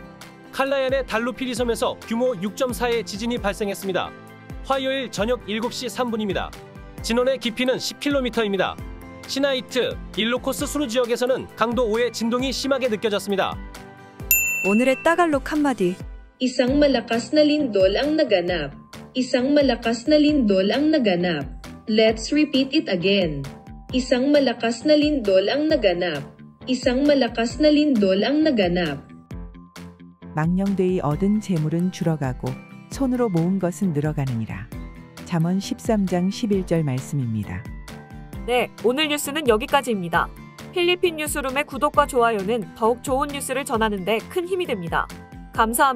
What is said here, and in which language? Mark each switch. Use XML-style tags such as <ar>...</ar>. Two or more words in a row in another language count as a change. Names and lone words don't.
<ko>칼라얀의 달루피리 섬에서 규모 6.4의 지진이 발생했습니다. 화요일 저녁 7시 3분입니다. 진원의 깊이는 10km입니다. 시나이트, 일로코스 수루 지역에서는 강도 5의 진동이 심하게 느껴졌습니다. 오늘의 따갈록 한마디.</ko> <tl>Isang malakas na lindol ang naganap. Isang malakas na lindol ang naganap.</tl> <en>Let's repeat it again.</en> <tl>Isang malakas na lindol ang naganap. Isang malakas na lindol ang naganap.</tl> <ko>망령되이 얻은 재물은 줄어가고 손으로 모은 것은 늘어가느니라. 잠언 13장 11절 말씀입니다. 네, 오늘 뉴스는 여기까지입니다. 필리핀 뉴스룸의 구독과 좋아요는 더욱 좋은 뉴스를 전하는 데 큰 힘이 됩니다.</ko>